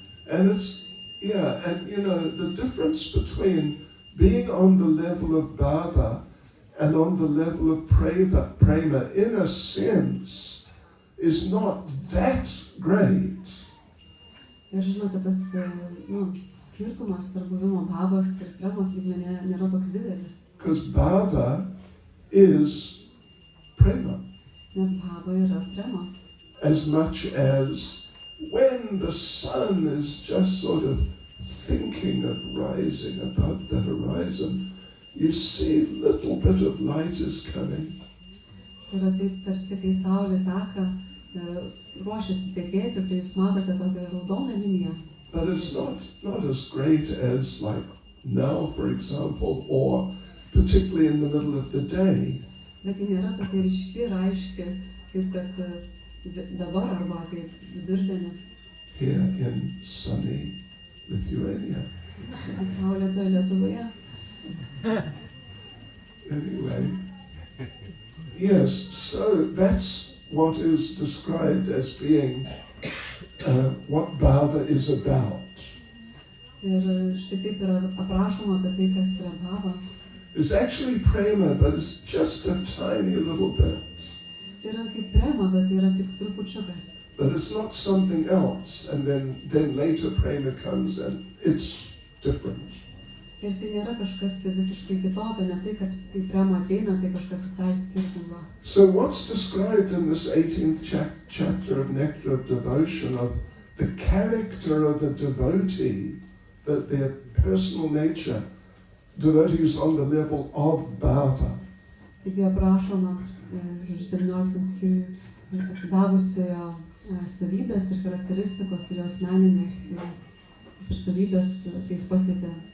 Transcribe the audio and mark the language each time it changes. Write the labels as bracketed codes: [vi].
[en] And the difference between being on the level of Bhava and on the level of Prema, in a sense, is not that great. [lt] Ir žinote, tas skirtumas tarp buvimo Bhavos ir Premos lygmenyje nėra toks didelis. [en] Because Bhava is Prema. [lt] Nes Bhava yra Prema. [en] As much as when the sun is just sort of thinking of rising above the horizon, you see a little bit of light is coming. [lt] Tai yra taip, tarsi kai saulė teka, ruošiasi tekėti, tai jūs matote tokią raudoną liniją. [en] But it's not as great as like now, for example, or particularly in the middle of the day. [lt] Bet ji nėra tokia ryški ir aiški, kaip kad dabar arba kaip vidurdienį. [en] Here in sunny Lithuania. [lt] Saulėtoje Lietuvoje. [en] Anyway, yes, so that's what is described as being what Bhava is about. [lt] Ir štai taip yra aprašoma apie tai, kas yra Bhava. [en] It's actually Prema, but it's just a tiny little bit. [lt] Tai yra kaip Prema, bet tai yra tik trupučiukas. [en] But it's not something else, and then later Prema comes and it's different. [lt] Ir tai nėra kažkas visiškai kitokio, ne tai, kad kai Prema ateina, tai kažkas visai skirtingo. [en] So what's described in this 18th chapter of Nectar of Devotion of the character of a devotee, that their personal nature, devotees on the level of Bhava. [lt] Taigi aprašoma 19 skyriuje atsidavusiojo savybės ir charakteristikos ir jos meninės ir savybės, kai jis pasiekė.